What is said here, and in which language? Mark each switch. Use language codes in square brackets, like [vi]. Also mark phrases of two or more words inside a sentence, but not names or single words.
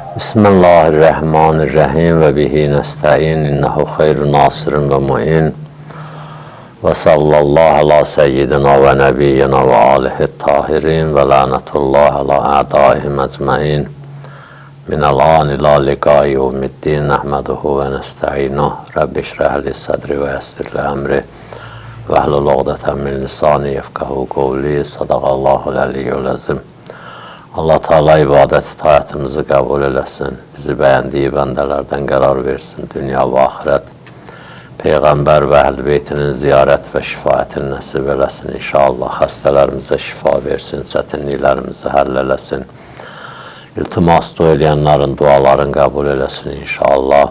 [ar] بسم الله الرحمن الرحيم وبه نستعين إنه خير ناصر ومعين وصلى الله على سيدنا ونبينا وآله الطاهرين ولعنة الله على أعدائهم أجمعين من الآن إلى لقاء يوم الدين نحمده ونستعينه رب اشرح لي صدري ويسر لي أمري واحلل عقدة من لساني يفقهوا قولي صدق الله العلي العظيم. [az] Allah Teala ibadət itaətimizi qəbul eləsin, bizi bəyəndiyi bəndələrdən qərar versin, dünya və axirət. Peyğəmbər və əhl-i beytinin ziyarət və şifayətini nəsib eləsin, inşallah xəstələrimizə şifa versin, çətinliklərimizi həll eləsin. İltimas dua eləyənlərin dualarını qəbul eləsin, inşallah.